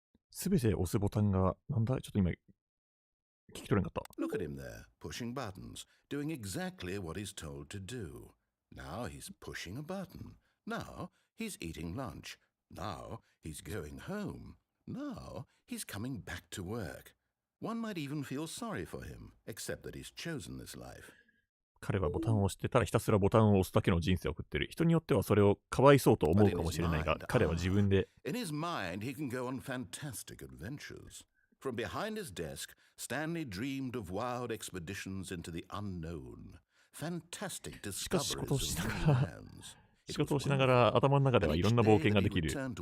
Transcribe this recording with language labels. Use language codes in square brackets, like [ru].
[ja] すべて押すボタンが、なんだちょっと今、聞き取れなかった。 [en] Look at him there, pushing buttons, doing exactly what he's told to do. Now he's pushing a button. Now he's eating lunch. Now he's going home. Now he's coming back to work. One might even feel sorry for him, except that he's chosen this life. [ja] 彼はボタンを押してただひたすらボタンを押すだけの人生を送ってる。人によってはそれをかわいそうと思うかもしれないが、彼は自分で。 [en] In his mind, he can go on fantastic adventures. From behind his desk, Stanley dreamed of wild expeditions into the unknown. Fantastic discoveries of new lands. [ja] 仕事をしながら頭の中ではいろんな冒険ができる。